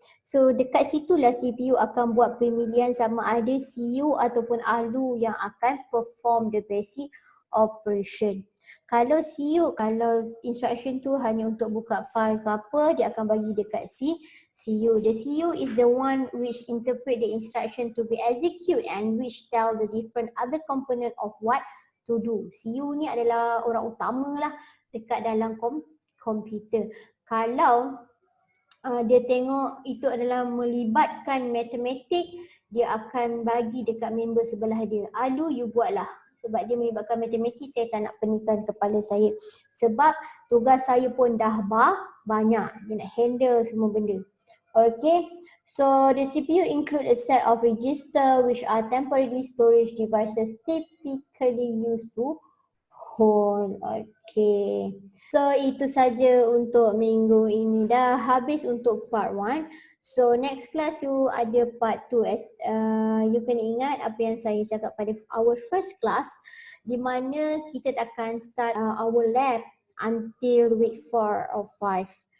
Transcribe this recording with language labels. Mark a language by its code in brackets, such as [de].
[ms] So dekat situlah CPU akan buat pemilihan sama ada CU ataupun ALU yang akan [en] perform the basic operation. [ms] Kalau CU, kalau instruction tu hanya untuk buka file ke apa, dia akan bagi dekat CU. [en] The CU is the one which interpret the instruction to be execute and which tell the different other component of what to do. [ms] CU ni adalah orang utama lah dekat dalam komputer. Kalau dia tengok itu adalah melibatkan matematik, dia akan bagi dekat member sebelah dia. ALU you buatlah. Sebab dia melibatkan matematik, saya tak nak peningkan kepala saya. Sebab tugas saya pun dah banyak. Dia nak handle semua benda. Okay. [en] So the CPU include a set of register which are temporary storage devices typically used to hold. Okay. [ms] So itu saja untuk minggu ini. Dah habis untuk part 1. So next class you ada part 2. You kena ingat apa yang saya cakap pada [en] our first class, [ms] di mana kita akan [en] start our lab until week 4 or 5.